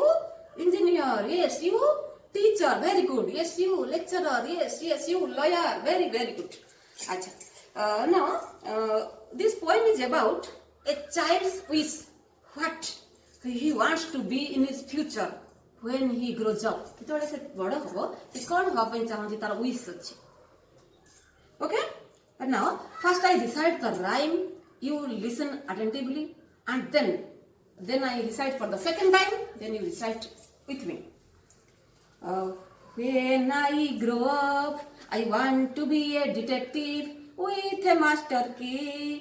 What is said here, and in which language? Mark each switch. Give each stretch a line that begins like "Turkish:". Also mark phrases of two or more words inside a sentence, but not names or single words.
English: Engineer. Yes, you. Teacher. Very good. Yes, you. Lecturer. Yes, you. Lawyer. Very good. Acha. Now, this poem is about a child's wish. What he wants to be in his future when he grows up.
Odia: ଯେତେବେଳେ ସେ ବଡ଼ ହେବ ସେ କ'ଣ ହେବା ପାଇଁ ଚାହୁଁଛି ତାର wish ଅଛି.
English: Okay? And now, first I recite the rhyme. You listen attentively, and then I recite for the second time. Then you recite with me. When I grow up, I want to be a detective with a master key.